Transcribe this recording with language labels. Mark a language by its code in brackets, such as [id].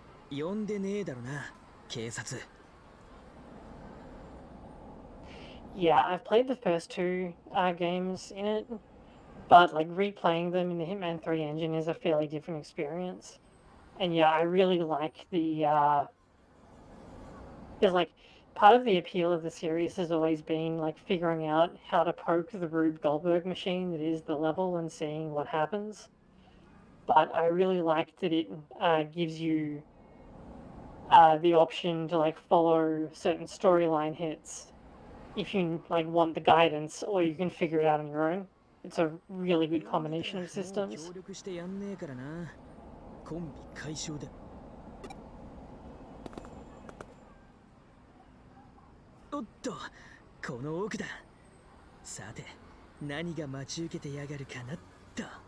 [ja] 呼んでねえだろな、警察。 [en] Yeah, I've played the first two games in it, but like replaying them in the Hitman 3 engine is a fairly different experience. And yeah, I really like the because like part of the appeal of the series has always been like figuring out how to poke the Rube Goldberg machine that is the level and seeing what happens. But I really like that it gives you the option to like follow certain storyline hits if you like want the guidance, or you can figure it out on your own. It's a really good combination of systems. [ja] 協力してやんねえからな。コンビ解消だ。おっと、この奥だ。さて、何が待ち受けてやがるかなっと。